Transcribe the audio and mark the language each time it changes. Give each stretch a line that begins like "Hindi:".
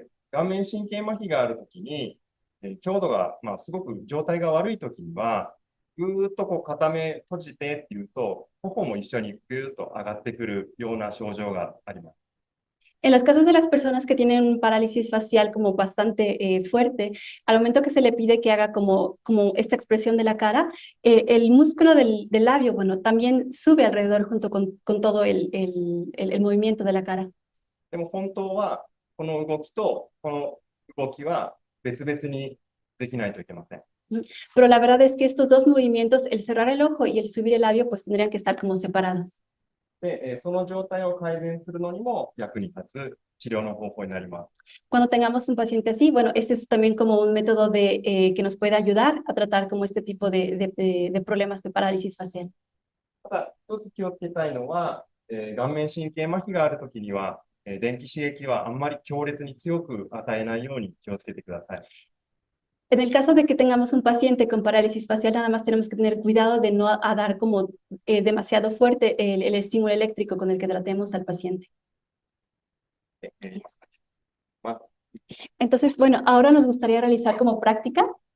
Japanese: 顔面神経麻痺があるときに、強度が、すごく状態が悪いときには、ぐーっとこう片目閉じてっていうと、頬も一緒にぐーっと上がってくるような症状があります。
Spanish: En los casos de las personas que tienen un parálisis facial como bastante fuerte, al momento que se le pide que haga como esta expresión de la cara, el músculo del labio, bueno, también sube alrededor junto con todo el movimiento de la cara.
Japanese: でも本当は、この動きとこの動きは別々にできないといけません。
Spanish: Pero la verdad es que estos dos movimientos, el cerrar el ojo y el subir el labio, pues tendrían que estar como separados.
Japanese: で、その状態を改善するのにも役に立つ治療の方法になります。
Spanish: Cuando tengamos un paciente así, bueno, este es también como un método que nos puede ayudar a tratar como este tipo de problemas de parálisis facial.
Japanese: ただ、一つ気をつけたいのは、顔面神経麻痺があるときには、電気刺激はあんまり強烈に強く与えないように気をつけてください。
Spanish: En el caso de que tengamos un paciente con parálisis facial, nada más tenemos que tener cuidado de no a dar como demasiado fuerte el estímulo eléctrico con el que tratemos al paciente. まあ、 Entonces, bueno, ahora nos gustaría realizar como práctica.